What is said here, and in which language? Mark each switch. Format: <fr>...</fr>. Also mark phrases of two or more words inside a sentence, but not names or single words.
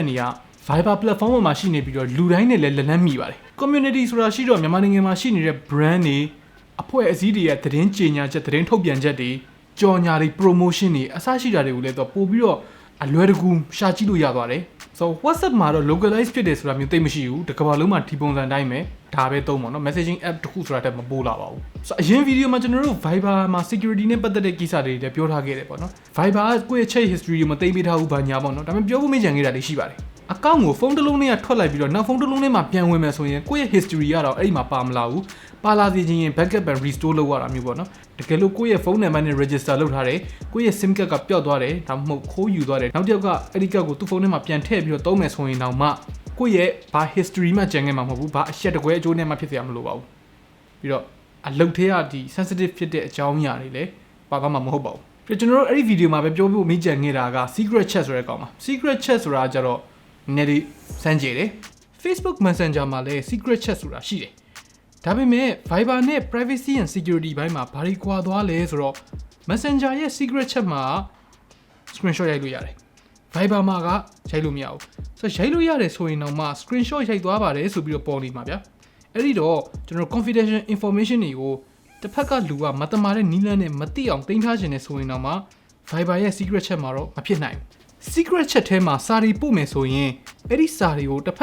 <my>တွေက</my> <en>Viber platform</en> <my>ပေါ်မှာရှိနေပြီးတော့လူတိုင်းနဲ့လည်းလက်နက်မိပါတယ် community ဆိုတာရှိတော့မြန်မာနိုင်ငံမှာရှိနေတဲ့ brand တွေအဖွဲ့အစည်းတွေရဲ့သတင်းကြေညာချက်သတင်းထုတ်ပြန်ချက်တွေကြော်ညာတွေ promotion တွေအစရှိတာတွေကိုလည်းတော့ပို့ပြီးတော့အလွယ်တကူရှာကြည့်လို့ရသွားတယ်ဆိုတော့ WhatsApp မှာတော့ localize ဖြစ်တယ်ဆိုတာမျိုးသိမရှိဘူးတကမ္ဘာလုံးမှာဒီပုံစံတိုင်းပဲဒါပဲသုံးပါတော့</my> <en>messaging app</en> <my>တစ်ခုဆိုတာတက်မပို့လာပါဘူးဆိုတော့အရင်ဗီဒီယိုမှာကျွန်တော်တို့ Viber မှာ security နဲ့ပတ်သက်တဲ့ကိစ္စတွေလည်းပြောထားခဲ့တယ်ပေါ့နော် Viber ကကိုယ့်ရဲ့</my> <en>chat history</en> <my>တွေမသိမ်းပေးထားဘူးဘာညာပေါ့နော်ဒါပေမဲ့ပြောဖို့မေ့ကြံခဲ့တာတွေရှိပါတယ်အကောင့်ကိုဖုန်းတစ်လုံးနဲ့ထွက်လိုက်ပြီးတော့နောက်ဖုန်းတစ်လုံးနဲ့မှပြန်ဝင်မယ်ဆိုရင်ကိုယ့်ရဲ့ history ကတော့အဲ့ဒီမှာပါမလာဘူးပါလာစီခြင်းရင်</my> <en>backup and restore</en> <my>လုပ်ရတာမျိုးပေါ့နော်တကယ်လို့ကိုယ့်ရဲ့ဖုန်းနံပါတ်နဲ့ register လုပ်ထားတယ်ကိုယ့်ရဲ့</my> <en>sim card</en> <my>ကပျောက်သွားတယ်ဒါမှမဟုတ်ခိုးယူသွားတယ်နောက်တစ်ယောက်ကအဲ့ဒီ card ကိုသူ့ဖုန်းထဲမှာပြန်ထည့်ပြီးတော့သုံးမယ်ဆိုရင်တော့မှကိုယ့်ရဲ့ဘာ history မှကြံခဲ့မှာမဟုတ်ဘူးဘာအချက်တကွဲအကျိုးနဲ့မှဖြစ်เสียမလို့ပါဘူးပြီးတော့ အလုပ်ထဲကဒီ sensitive ဖြစ်တဲ့အကြောင်းအရာတွေလည်းပါသွားမှာမဟုတ်ပါဘူးပြီးတော့ကျွန်တော်တို့အဲ့ဒီဗီဒီယိုမှာပဲပြောဖို့မေးကြံခဲ့တာက</my> <en>secret chat</en> <my>ဆိုတဲ့ကောင်ပါ</my> <en>secret chat</en> <my>ဆိုတာကြတော့နည်းနည်းစမ်းကြည့်တယ်</my> <en>Facebook Messenger</en> <my>မှာလည်း</my> <en>secret chat</en> <my>ဆိုတာရှိတယ်ဒါပေမဲ့ Viber နဲ့</my> <en>privacy and security</en> <my>ဘိုင်းမှာဘာတွေကွာသွားလဲဆိုတော့ Messenger ရဲ့</my> <en>secret chat</en> <my>မှာ screenshot ရိုက်လို့ရတယ် Viber မှာကရိုက်လို့မရဘူး ဆိုတော့ရိုက်လို့ရတယ်ဆိုရင်တော့မှ screenshot ရိုက်သွားပါတယ်ဆိုပြီးတော့ပေါ်နေမှာဗျာအဲ့ဒီတော့ကျွန်တော်</my> <en>confidential information</en> <my>တွေကိုတစ်ဖက်ကလူကမတမာတဲ့နီးလန်းနဲ့မသိအောင်တင်ထားခြင်းနဲ့ဆိုရင်တော့မှ Viber ရဲ့</my> <en>secret chat</en> <my>မှာတော့မဖြစ်နိုင်ဘူး</my> <en>secret chat</en> <my>ထဲမှာစာရီပို့မယ်ဆိုရင်အဲ့ဒီစာတွေကိုတစ်ဖ</my>